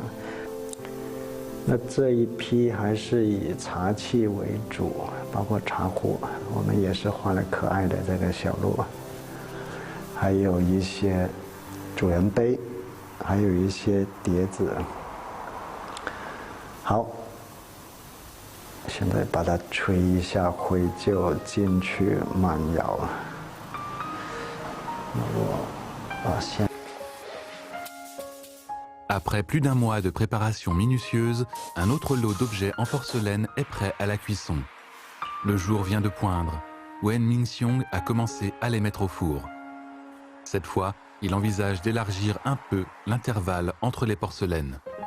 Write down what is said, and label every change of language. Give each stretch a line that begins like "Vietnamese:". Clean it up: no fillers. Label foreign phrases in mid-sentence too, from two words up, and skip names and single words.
Chinese: 那这一批还是以茶器为主，包括茶壶，我们也是画了可爱的这个小鹿，还有一些主人杯，还有一些碟子。好，现在把它吹一下灰就进去慢窑。那我先。
French: Après plus d'1 mois de préparation minutieuse, un autre lot d'objets en porcelaine est prêt à la cuisson. Le jour vient de poindre. Wen Minxiong a commencé à les mettre au four. Cette fois, il envisage d'élargir un peu l'intervalle entre les porcelaines.